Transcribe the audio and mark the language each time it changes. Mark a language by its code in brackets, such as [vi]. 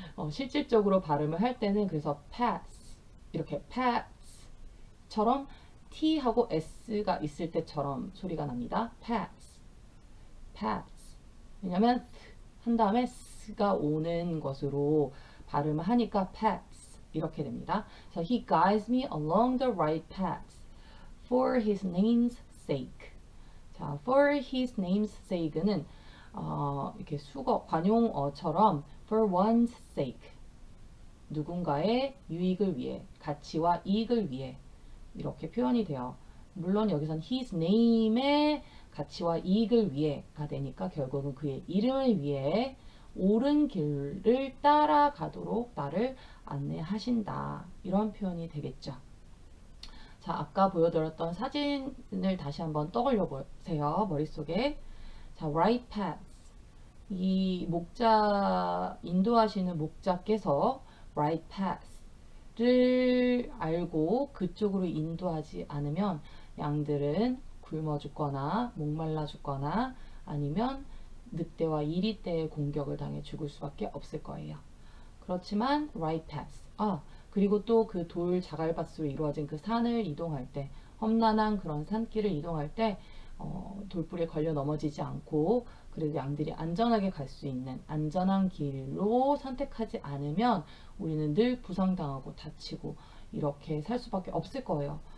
[ko] 실질적으로 발음을 할 때는 그래서 paths 이렇게 paths처럼 T하고 S가 있을 때처럼 소리가 납니다. [en] paths, paths. [ko] 왜냐면 한 다음에 S가 오는 것으로 발음을 하니까 paths 이렇게 됩니다. [en] So he guides me along the right paths for his name's sake. [ko] 자, [en] for his name's sake [ko] 는 이렇게 수거 관용어처럼 [en] for one's sake [ko] 누군가의 유익을 위해 가치와 이익을 위해 이렇게 표현이 돼요. 물론 여기선 his name의 가치와 이익을 위해가 되니까 결국은 그의 이름을 위해 옳은 길을 따라가도록 나를 안내하신다. 이런 표현이 되겠죠. 자, 아까 보여드렸던 사진을 다시 한번 떠올려 보세요. 머릿속에. 자, right paths. 이 목자, 인도하시는 목자께서 right paths를 알고 그쪽으로 인도하지 않으면 양들은 굶어 죽거나 목말라 죽거나 아니면 늑대와 이리떼의 공격을 당해 죽을 수밖에 없을 거예요. 그렇지만 right paths. 그리고 또 그 돌 자갈밭으로 이루어진 그 산을 이동할 때 험난한 그런 산길을 이동할 때 돌불에 걸려 넘어지지 않고 그래도 양들이 안전하게 갈 수 있는 안전한 길로 선택하지 않으면 우리는 늘 부상당하고 다치고 이렇게 살 수밖에 없을 거예요.